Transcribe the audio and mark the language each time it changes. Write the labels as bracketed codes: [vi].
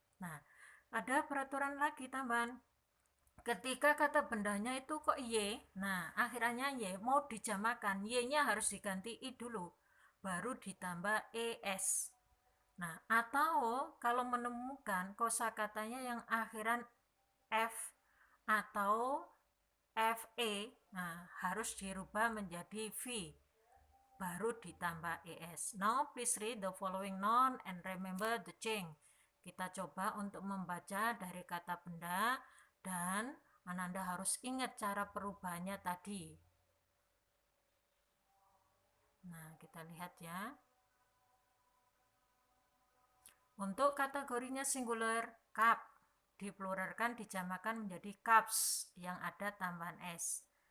[id] Nah, ada peraturan lagi tambahan. Ketika kata bendanya itu kok y, nah akhirannya y, mau dijamakan, y-nya harus diganti i dulu, baru ditambah es. Nah, atau kalau menemukan kosakatanya yang akhiran f atau fe, nah harus dirubah menjadi v, baru ditambah es. [en] Now please read the following noun and remember the change. [id] Kita coba untuk membaca dari kata benda dan Ananda harus ingat cara perubahannya tadi. Nah, kita lihat ya. Untuk kategorinya singular, cup, dipluralkan dijamakan menjadi cups yang ada tambahan s.